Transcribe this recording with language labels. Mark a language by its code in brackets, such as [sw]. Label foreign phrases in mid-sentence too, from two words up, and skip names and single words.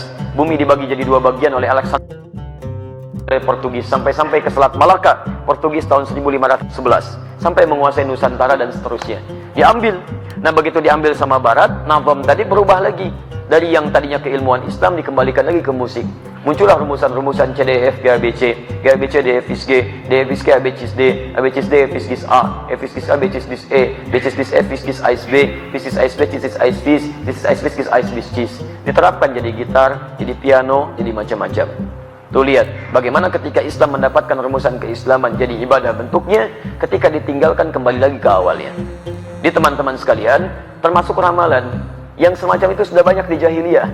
[id] Bumi dibagi jadi 2 bagian oleh Alexander Portugis sampai ke Selat Malaka. Portugis tahun 1511 sampai menguasai Nusantara dan seterusnya. Diambil. Nah begitu diambil sama Barat, nazam tadi berubah lagi. Dari yang tadinya keilmuan Islam dikembalikan lagi ke musik. Muncullah rumusan-rumusan CDF, GABC, GABC, DFIS G, DFIS G, ABCIS D, ABCIS D, FIS A, FIS A, BCIS E, BCIS F, FIS AIS B, FIS AIS B, CIS AIS FIS, CIS AIS FIS AIS BCIS. Diterapkan jadi gitar, jadi piano, jadi macam-macam. Tuh lihat, bagaimana ketika Islam mendapatkan rumusan keislaman jadi ibadah bentuknya, ketika ditinggalkan kembali lagi ke awalnya. Di teman-teman sekalian, termasuk ramalan, yang semacam itu sudah banyak di jahiliyah.